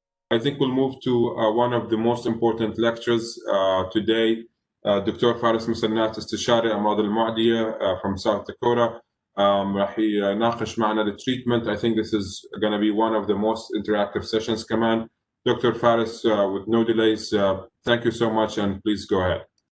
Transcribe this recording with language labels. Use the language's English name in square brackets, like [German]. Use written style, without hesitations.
[English] I think we'll move to one of the most important lectures today. [Arabic] دكتور فارس مسنات استشاري أمراض المعدية [English] from South Dakota. [Arabic] راح يناقش معنا [English] the treatment. I think this is going to be one of the most interactive sessions كمان. Dr. Faris, with no delays, thank you so much and please go ahead.